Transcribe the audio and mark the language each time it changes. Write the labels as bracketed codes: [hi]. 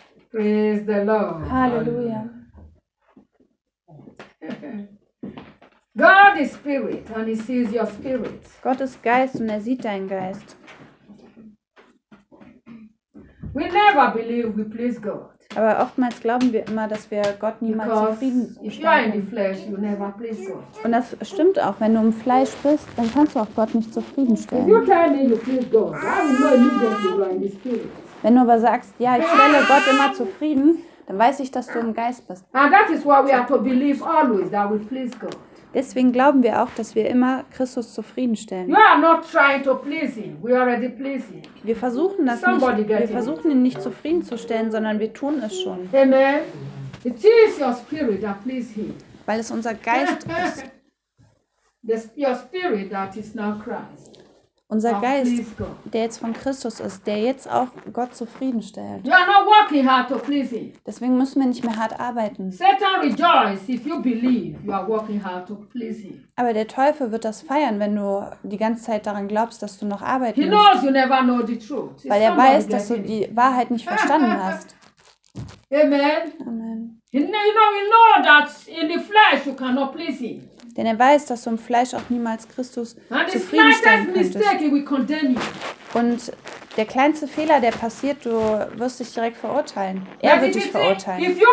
[en] Praise the Lord. Hallelujah. God is spirit and he sees your spirit. [de] Gott ist Geist und er sieht deinen Geist. [en] We never believe we please God. [de] Aber oftmals glauben wir immer, dass wir Gott niemals zufriedenstellen. [en] If you are in the flesh, you never please God. [de] Und das stimmt auch, wenn du im Fleisch bist, dann kannst du auch Gott nicht zufriedenstellen. [en] If you tell me you please God, I will know immediately you are in the spirit. [de] Wenn du aber sagst, ja, ich stelle Gott immer zufrieden, dann weiß ich, dass du im Geist bist. [en] And that is why we are to believe always that we please God. [de] Deswegen glauben wir auch, dass wir immer Christus zufriedenstellen. [en] You are not trying to please him. We already please him. [de] Wir versuchen das [en] Somebody [de] nicht. Wir versuchen ihn nicht zufriedenzustellen, sondern wir tun es schon. [en] Amen. It is your spirit that please him. [de] Weil es unser Geist ist, [en] your spirit that is now Christ. [de] Unser Geist, der jetzt von Christus ist, der jetzt auch Gott zufriedenstellt. [en] You are not working hard to please him. [de] Deswegen müssen wir nicht mehr hart arbeiten. [en] Satan rejoices if you believe you are working hard to please him. [de] Aber der Teufel wird das feiern, wenn du die ganze Zeit daran glaubst, dass du noch arbeiten musst. [en] He knows you never know the truth. [de] Weil er weiß, dass du die Wahrheit nicht verstanden hast. Amen. Amen. [en] You know that in the flesh you cannot please him. [de] Denn er weiß, dass du im Fleisch auch niemals Christus zufriedenstellen könntest. Und der kleinste Fehler, der passiert, du wirst dich direkt verurteilen. Er wird dich verurteilen.